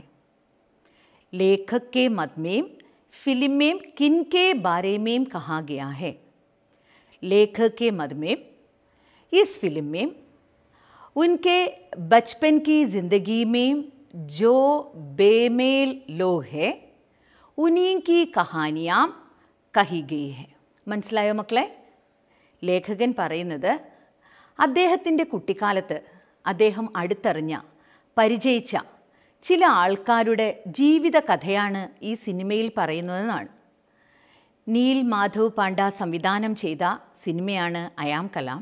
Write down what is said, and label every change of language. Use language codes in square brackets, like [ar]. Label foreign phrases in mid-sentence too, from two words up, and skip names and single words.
[hi] लेखक के मत में फिल्म में किन के बारे में कहा गया है? लेखक के मत में इस फिल्म में उनके बचपन की ज़िंदगी में जो बेमेल लोग हैं उन्हीं की कहानियाँ कही गई हैं. [ml] മനസ്സിലായോ മക്കളെ? ലേഖകൻ പറയുന്നത് അദ്ദേഹത്തിൻ്റെ കുട്ടിക്കാലത്ത് അദ്ദേഹം അടുത്തറിഞ്ഞ, പരിചയിച്ച ചില ആൾക്കാരുടെ ജീവിത കഥയാണ് ഈ സിനിമയിൽ പറയുന്നതെന്നാണ്. നീൽ മാധവ് പാണ്ഡ സംവിധാനം ചെയ്ത സിനിമയാണ് അയാം കലാം.